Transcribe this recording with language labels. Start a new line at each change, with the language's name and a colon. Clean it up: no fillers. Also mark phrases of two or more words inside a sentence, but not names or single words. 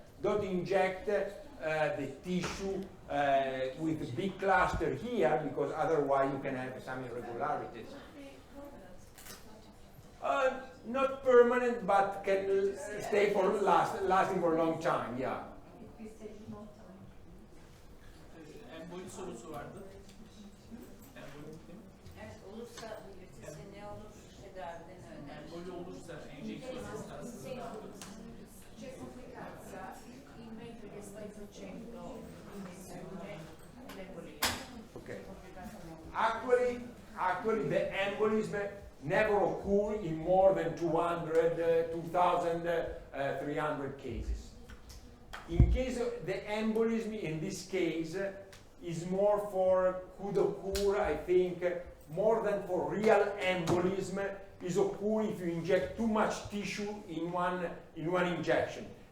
English: Don't inject the tissue with a big cluster here, because otherwise you can have some irregularities. Not permanent, but can stay for lasting for a long time, yeah.
Turkish: Emboli sorusu vardı. Emboli değil mi? Evet, olursa belirtisi ne olur, tedaviden öner. Emboli olursa enjeksiyon esnasında ne yapıyoruz?
Italian: C'è complicanza in mentre che stai facendo l'iniezione l'embolia.
English: Okay. Actually, the embolism never occur in more than 200, 2,300 cases. In case of the embolism, in this case, is more could occur, I think, more than for real embolism, is occur if you inject too much tissue in one injection.